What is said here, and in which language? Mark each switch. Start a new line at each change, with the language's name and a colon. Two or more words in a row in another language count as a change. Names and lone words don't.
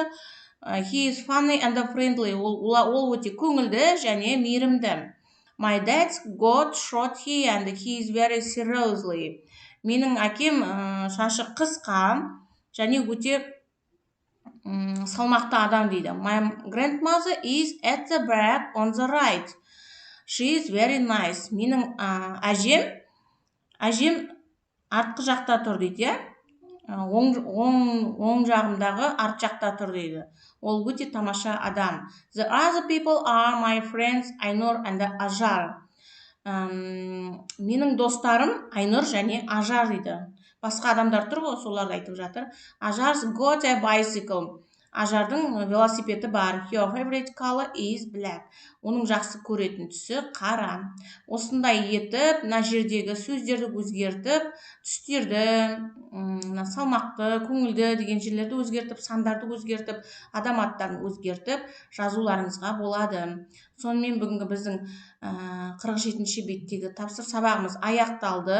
English: He is funny and friendly.
Kazakh: Ол өте көңілді және мейірімді.
English: My dad got short hair and he is very seriously.
Kazakh: Менің әкем шашы қысқа және өте салмақты адам дейді.
English: My grandmother is at the back on the right. She is very nice.
Kazakh: Менің әжем артқы жақта тұр дейді. Оң жағымдағы арт жақта тұр дейді. Ол өте тамаша адам.
English: The other people are my friends Айнұр and Ажар.
Kazakh: Менің достарым Айнұр және Ажар дейді. Басқа адамдар тұр ғой, соларды айтып жатыр.
English: Ажар's got a bicycle.
Kazakh: Ажардың велосипеді бар.
English: Your favorite color is black.
Kazakh: Оның жақсы көретін түсі қара. Осындай етіп, мына жердегі сөздерді өзгертіп, түстерді, салмақты, көңілді деген жерлерді өзгертіп, сандарды өзгертіп, адам аттарын өзгертіп, жазуларыңызға болады. Сонымен бүгінгі біздің 47-ші беттегі тапсыр сабағымыз аяқталды.